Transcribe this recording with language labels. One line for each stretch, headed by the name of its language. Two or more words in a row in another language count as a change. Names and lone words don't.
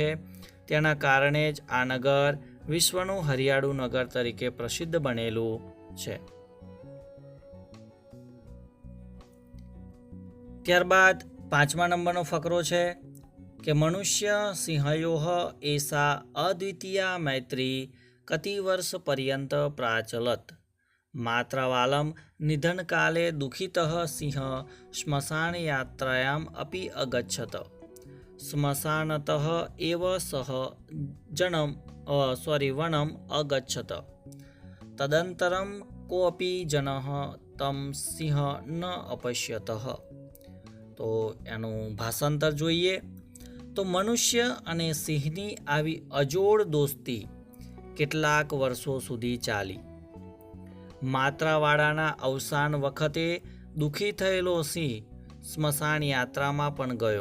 Gujarati: તેના કારણે જ આ નગર વિશ્વનું હરિયાળું નગર તરીકે પ્રસિદ્ધ બનેલું છે। ત્યારબાદ પાંચમા નંબરનો ફકરો છે કે
Sanskrit: मनुष्य सिंहयोः एषा अद्वितीया मैत्री कति वर्ष पर्यंत प्राचलत मात्रावालं निधनकाले दुःखितः सिंहः श्मशानयात्रायाम् अपि अगच्छत्। श्मशानतः एव सः वनम् अगच्छत्। तदनन्तरं कोऽपि जनः तं सिंह न अपश्यतः।
Gujarati: તો એનું ભાષાંતર જોઈએ તો મનુષ્ય અને સિંહની આવી અજોડ દોસ્તી કેટલાક વર્ષો સુધી ચાલી। માત્રાવાળાના અવસાન વખતે દુઃખી થયેલો સિંહ સ્મશાન યાત્રામાં પણ ગયો।